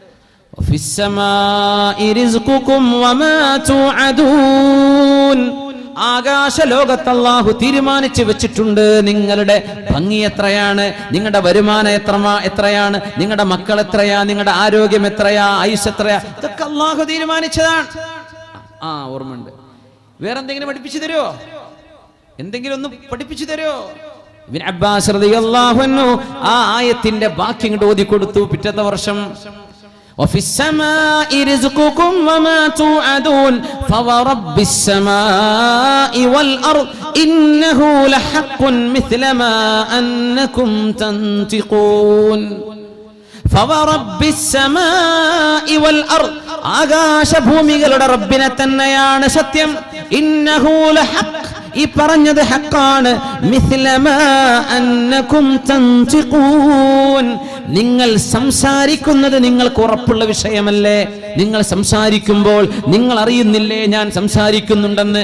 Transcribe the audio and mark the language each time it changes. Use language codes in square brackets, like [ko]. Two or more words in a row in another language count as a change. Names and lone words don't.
[ml] ആകാശ ലോകത്ത് അല്ലാഹു തീരുമാനിച്ചു വെച്ചിട്ടുണ്ട് നിങ്ങളുടെ ഭംഗി എത്രയാണ്, നിങ്ങളുടെ വരുമാനം എത്രയാണ്, നിങ്ങളുടെ മക്കൾ എത്രയാ, നിങ്ങളുടെ ആരോഗ്യം എത്രയാ, ആയുസ് എത്രയാ, ഇതൊക്കെ അല്ലാഹു തീരുമാനിച്ചതാണ്. ഓർമ്മയുണ്ട്. വേറെന്തെങ്കിലും പഠിപ്പിച്ചു തരുമോ? എന്തെങ്കിലും ഒന്ന് പഠിപ്പിച്ചു തരുമോ? ഇബ്നു അബ്ബാസ് റളിയല്ലാഹു അൻഹു ആ ആയത്തിന്റെ ബാക്കി ഇങ്ങോട്ട് ഓതി കൊടുത്തു. പിറ്റത്തെ വർഷം [ar] وفي السماء رزقكم وما توعدون فورب السماء والأرض إنه لحق مثل ما أنكم تنطقون فورب السماء والأرض [ml] ആകാശ ഭൂമികളുടെ റബ്ബിനെ തന്നെയാണ് സത്യം. [ar] إنه لحق, [ml] ഈ പറഞ്ഞത് ഹക്കാണ്. [ar] مثل ما أنكم تنطقون, [ml] നിങ്ങൾ സംസാരിക്കുന്നത് നിങ്ങൾക്ക് ഉറപ്പുള്ള വിഷയമല്ലേ? നിങ്ങൾ സംസാരിക്കുമ്പോൾ നിങ്ങൾ അറിയുന്നില്ലേ ഞാൻ സംസാരിക്കുന്നുണ്ടെന്ന്?